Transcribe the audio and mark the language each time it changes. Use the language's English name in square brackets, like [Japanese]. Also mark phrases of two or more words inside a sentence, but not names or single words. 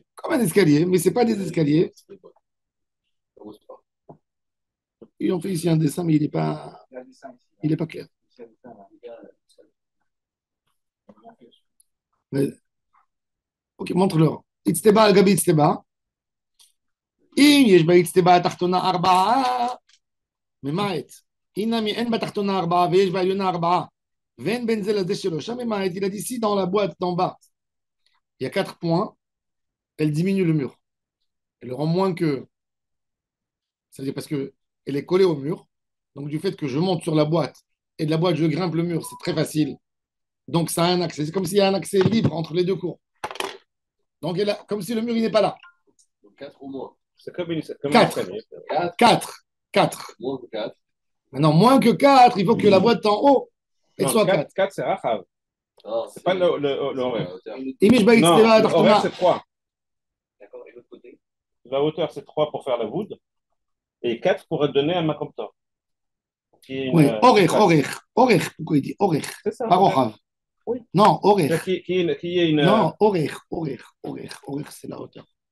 [French] Comme un escalier, mais ce n'est pas des escaliers. Ils ont fait ici un dessin, mais il est pas clair. Mais, ok, montre-leur. [Hebrew] איצטבה על גבי איצטבה. אם יש באצטבה התחתונה 4, ממעט. הנה אין בתחתונה 4 ויש בעליונה 4. ואין בין זה לזה 3, ממעט. [French] Il a dit si dans la boîte d'en bas, il y a 4 points, elle diminue le mur. Elle le rend moins que. C'est-à-dire parce qu'elle est collée au mur. Donc du fait que je monte sur la boîte et de la boîte je grimpe le mur, c'est très facile. Donc ça a un accès. C'est comme s'il y a un accès libre entre les deux cours. Donc comme si le mur il n'est pas là. 4 ou moins. C'est comme un 4. escalier. 4. 4. Moins que 4. Maintenant, moins que 4, il faut que la boîte en haut elle Non, soit 4. 4, c'est Rachav. Non, C'est pas le horaire. [Hebrew] אם יש [French] Non, [Hebrew] באצטבה [French] le horaire, [Hebrew] התחתונה, [French] c'est 3. la hauteur, c'est 3 pour faire la voûte et 4 pour donner un makomptor. Qui est Oui, Orech, place. Orech, Orech. Pourquoi il dit Orech? C'est ça. Pas Rochav. Oui. Non, Orech. Qui est une. Non, Orech, Orech, Orech. Orech, c'est la hauteur.